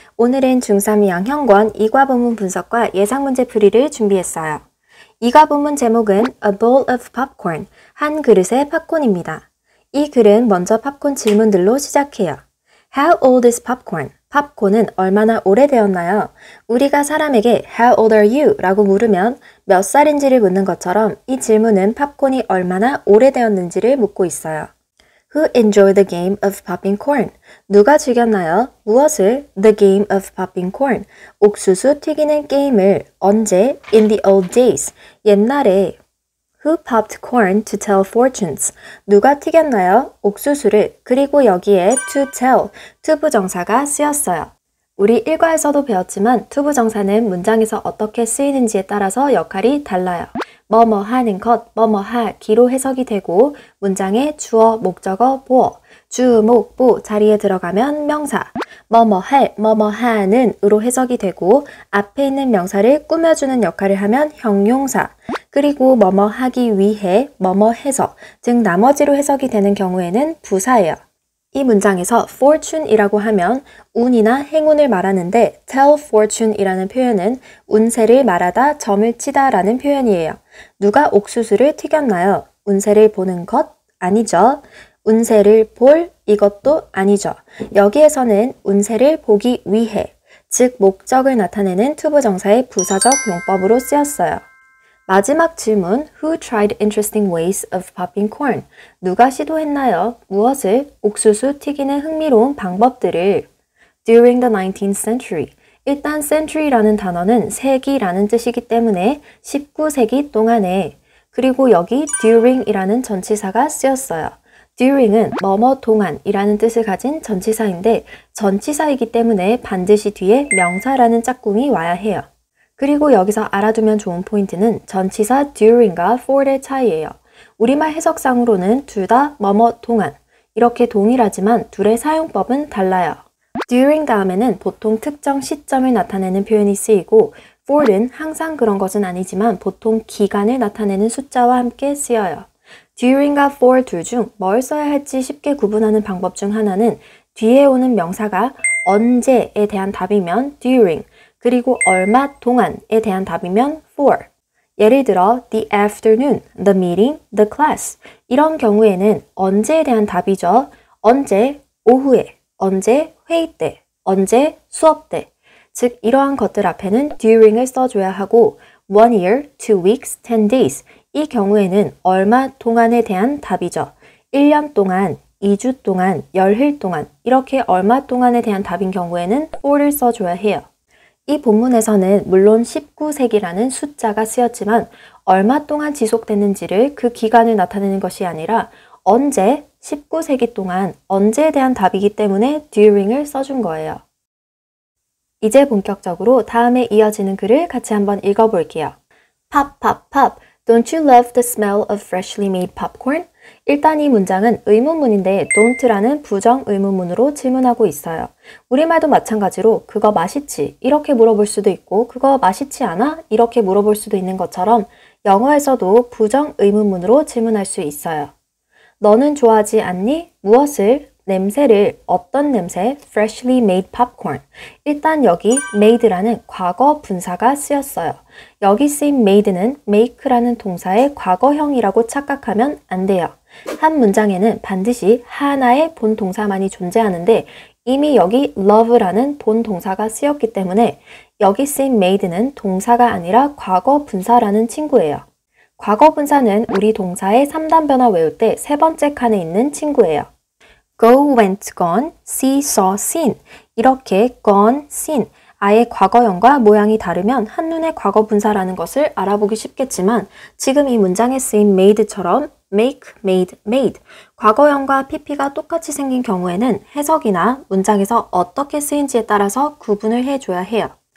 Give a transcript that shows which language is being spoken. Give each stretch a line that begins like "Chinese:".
Korean: 오늘은 중3 양형권 이과부문 분석과 예상문제 풀이를 준비했어요. 이과부문 제목은 A Bowl of Popcorn, 한 그릇의 팝콘입니다. 이 글은 먼저 팝콘 질문들로 시작해요.
English: How old is popcorn?
Korean: 팝콘은 얼마나 오래되었나요? 우리가 사람에게
English: How old are you?
Korean: 라고 물으면 몇 살인지를 묻는 것처럼 이 질문은 팝콘이 얼마나 오래되었는지를 묻고 있어요.
English: Who enjoyed the game of popping corn?
Korean: 누가 즐겼나요? 무엇을?
English: The game of popping corn.
Korean: 옥수수 튀기는 게임을 언제?
English: In the old days.
Korean: 옛날에.
English: Who popped corn to tell fortunes?
Korean: 누가 튀겼나요? 옥수수를. 그리고 여기에 to tell, 투부정사가 쓰였어요. 우리 일과에서도 배웠지만 투부정사는 문장에서 어떻게 쓰이는지에 따라서 역할이 달라요. 뭐뭐 하는 것, 뭐뭐 하기로 해석이 되고 문장에 주어, 목적어, 보어, 주, 목, 보 자리에 들어가면 명사, 뭐뭐 할, 뭐뭐 하는 으로 해석이 되고 앞에 있는 명사를 꾸며주는 역할을 하면 형용사, 그리고 뭐뭐 하기 위해, 뭐뭐 해서, 즉 나머지로 해석이 되는 경우에는 부사예요. 이 문장에서 fortune이라고 하면 운이나 행운을 말하는데 tell fortune이라는 표현은 운세를 말하다, 점을 치다 라는 표현이에요. 누가 옥수수를 튀겼나요? 운세를 보는 것? 아니죠. 운세를 볼? 이것도 아니죠. 여기에서는 운세를 보기 위해, 즉 목적을 나타내는 투부정사의 부사적 용법으로 쓰였어요. 마지막 질문,
English: Who tried interesting ways of popping corn?
Korean: 누가 시도했나요? 무엇을? 옥수수 튀기는 흥미로운 방법들을.
English: During the 19th century.
Korean: 일단 century라는 단어는 세기라는 뜻이기 때문에 19세기 동안에, 그리고 여기 during이라는 전치사가 쓰였어요. during은 뭐뭐 동안이라는 뜻을 가진 전치사인데 전치사이기 때문에 반드시 뒤에 명사라는 짝꿍이 와야 해요. 그리고 여기서 알아두면 좋은 포인트는 전치사 during과 for의 차이예요. 우리말 해석상으로는 둘 다 뭐뭐 동안, 이렇게 동일하지만 둘의 사용법은 달라요. during 다음에는 보통 특정 시점을 나타내는 표현이 쓰이고 for는 항상 그런 것은 아니지만 보통 기간을 나타내는 숫자와 함께 쓰여요. during과 for 둘 중 뭘 써야 할지 쉽게 구분하는 방법 중 하나는 뒤에 오는 명사가 언제에 대한 답이면 during, 그리고 얼마 동안에 대한 답이면 for. 예를 들어
English: the afternoon, the meeting, the class.
Korean: 이런 경우에는 언제에 대한 답이죠. 언제 오후에, 언제 회의 때, 언제 수업 때. 즉 이러한 것들 앞에는 during을 써줘야 하고
English: 1 year, 2 weeks, 10 days.
Korean: 이 경우에는 얼마 동안에 대한 답이죠. 1년 동안, 2주 동안, 열흘 동안 이렇게 얼마 동안에 대한 답인 경우에는 for를 써줘야 해요. 이 본문에서는 물론 19세기라는 숫자가 쓰였지만 얼마 동안 지속됐는지를 그 기간을 나타내는 것이 아니라 언제, 19세기 동안 언제에 대한 답이기 때문에 during을 써준 거예요. 이제 본격적으로 다음에 이어지는 글을 같이 한번 읽어볼게요.
English: Pop, pop, pop. Don't you love the smell of freshly made popcorn?
Korean: 일단 이 문장은 의문문인데 don't라는 부정 의문문으로 질문하고 있어요. 우리말도 마찬가지로 그거 맛있지? 이렇게 물어볼 수도 있고 그거 맛있지 않아? 이렇게 물어볼 수도 있는 것처럼 영어에서도 부정 의문문으로 질문할 수 있어요. 너는 좋아하지 않니? 무엇을? 냄새를. 어떤 냄새?
English: Freshly made popcorn.
Korean: 일단 여기 made라는 과거 분사가 쓰였어요. 여기 쓰인 made는 make라는 동사의 과거형이라고 착각하면 안 돼요. 한 문장에는 반드시 하나의 본 동사만이 존재하는데 이미 여기 love라는 본 동사가 쓰였기 때문에 여기 쓰인 made는 동사가 아니라 과거 분사라는 친구예요. 과거 분사는 우리 동사의 3단 변화 외울 때 세 번째 칸에 있는 친구예요.
English: go, went, gone, see, saw, seen.
Korean: 이렇게
English: gone, seen.
Korean: 아예 과거형과 모양이 다르면 한눈에 과거 분사라는 것을 알아보기 쉽겠지만 지금 이 문장에 쓰인 made처럼 make, made, made. 과거형과 pp가 똑같이 생긴 경우에는 해석이나 문장에서 어떻게 쓰인지에 따라서 구분을 해줘야 해요.